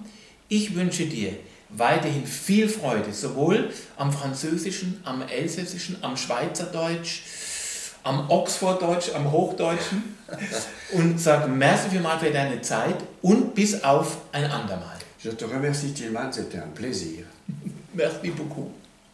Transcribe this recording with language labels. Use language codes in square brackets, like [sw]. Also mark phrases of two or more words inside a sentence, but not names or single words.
[de] Ich wünsche dir weiterhin viel Freude, sowohl am Französischen, am Elsässischen, am Schweizerdeutsch, am Oxforddeutsch, am Hochdeutschen und sage merci vielmals für deine Zeit und bis auf ein andermal. [fr] Je te remercie tellement, c'était un plaisir. Merci beaucoup.